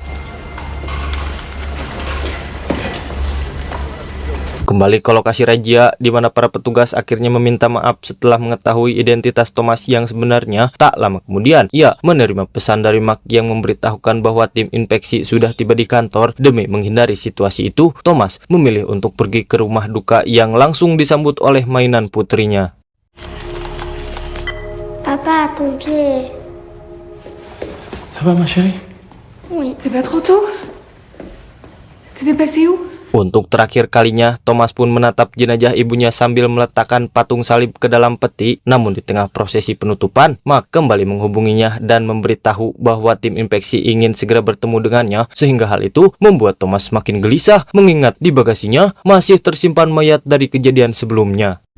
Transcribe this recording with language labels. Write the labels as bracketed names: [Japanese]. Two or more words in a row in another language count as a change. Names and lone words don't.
[Indonesian] Kembali ke lokasi razia, di mana para petugas akhirnya meminta maaf setelah mengetahui identitas Thomas yang sebenarnya. Tak lama kemudian, ia menerima pesan dari Mark yang memberitahukan bahwa tim inspeksi sudah tiba di kantor. Demi menghindari situasi itu, Thomas memilih untuk pergi ke rumah duka yang langsung disambut oleh mainan putrinya. [French] Papa, ton pied. Ça va ma chérie? Oui. C'est pas trop tôt? T'étais passé où? [Indonesian] Untuk terakhir kalinya, Thomas pun menatap jenazah ibunya sambil meletakkan patung salib ke dalam peti. Namun di tengah prosesi penutupan, Mark kembali menghubunginya dan memberitahu bahwa tim inspeksi ingin segera bertemu dengannya, sehingga hal itu membuat Thomas makin gelisah mengingat di bagasinya masih tersimpan mayat dari kejadian sebelumnya.